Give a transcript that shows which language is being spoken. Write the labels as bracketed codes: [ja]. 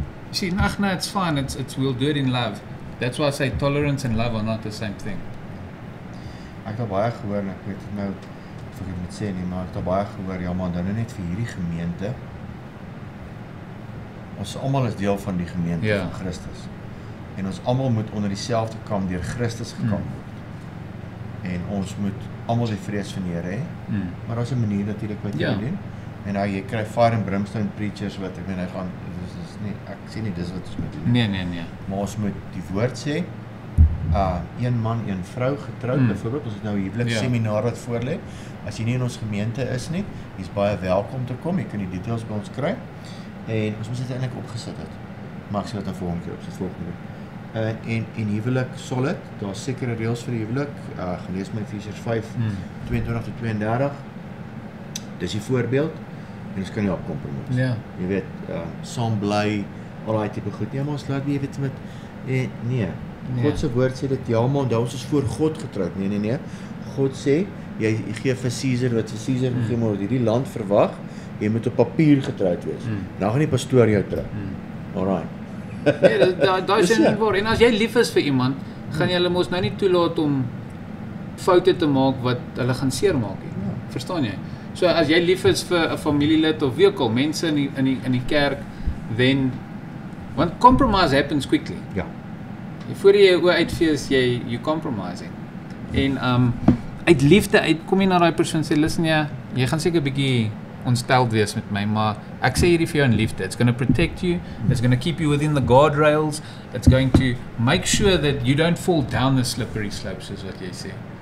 [en] You see, no, it's fine, it's we'll do it in love. That's why I say tolerance and love are not the same thing. [af] Ek het baie gehoor, en ek weet nou of ek dit moet sê nie, maar ek het baie gehoor, ja man, dan net vir hierdie gemeente. Ons almal is deel van die gemeente van Christus. En ons almal moet onder dieselfde kam deur Christus gekam word. En ons moet almal die vrees van die Here hê. Maar daar's 'n manier natuurlik wat jy doen. En nou jy kry [en] fire and brimstone preachers [af] wat ek meen hy gaan dis nie ek sê nie dis wat ons moet doen. Nee. Maar ons moet die woord sê. Een man, een vrou getroud, byvoorbeeld, ons het nou 'n huwelik seminar wat voorlê. As jy nie in ons gemeente is nie, jy's baie welkom te kom. Jy kan die details by ons kry. En ons moet dit eintlik opgesit het. Maar ek sal dit dan volgende keer opsit volgende week. En huwelik solid, daar's sekere reëls vir die huwelik. Gelees met Efesiërs 5 22 tot 32. Dis die voorbeeld. En ons kan nie op kompromis. Ja. Jy weet, saam bly, al daai tipe goed. Nee, maar ons laat nie weet met nee. God se woord sê dit ja, maar ons is voor God getroud. Nee. God sê jy gee vir Caesar wat vir Caesar gegee word. Hierdie land verwag, jy moet op papier getroud wees. Dan gaan die pastoor jou trou. Alraai. Nee, daai is nie waar. En as jy lief is vir iemand, gaan jy hulle mos nou nie toelaat om foute te maak wat hulle gaan seermaak nie. Verstaan jy? So as jy lief is vir 'n familielid of wie ook al, mense in die kerk, then want [en] compromise happens quickly. [af] Ja. Voor jy oor uitfees, [en] you compromising. [af] En uit liefde kom jy na daai persoon sê, listen jy gaan seker 'n bietjie ontsteld wees met my, maar ek sê hierdie vir jou in liefde. [en] It's going to protect you, it's going to keep you within the guardrails, it's going to make sure that you don't fall down the slippery slopes, [af] is wat jy sê.